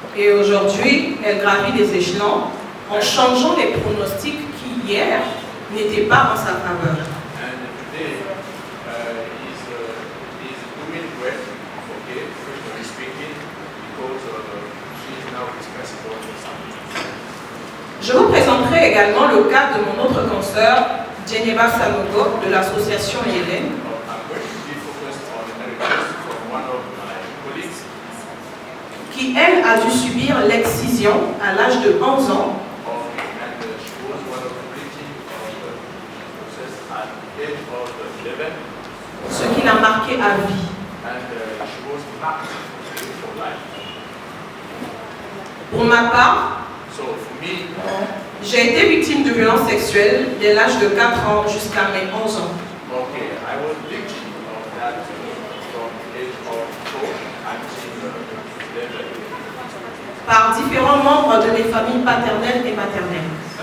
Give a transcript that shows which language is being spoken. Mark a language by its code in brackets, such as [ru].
[fr] Et aujourd'hui, elle gravit les échelons en changeant les pronostics qui, hier, n'étaient pas en sa faveur. [en] And today, he's doing great, professionally speaking, because she is now responsible for something. [fr] Je vous présenterai également le cas de mon autre consoeur, Djeneba Sanogo, de l'association Yélène. [en] I'm going to be focused on a request from one of my colleagues. [fr] Qui, elle, a dû subir l'excision à l'âge de 11 ans. [en] And she was one of the victims of the process at the age of 11. [fr] Ce qui l'a marqué à vie. [en] And she was marked for life. [fr] Pour ma part, [en] So for me, [fr] j'ai été victime de violences sexuelles dès l'âge de 4 ans jusqu'à mes 11 ans. [en] okay, I was victim of that from the age of 4 until 11. [fr] Par différents membres de mes familles paternelles et maternelles.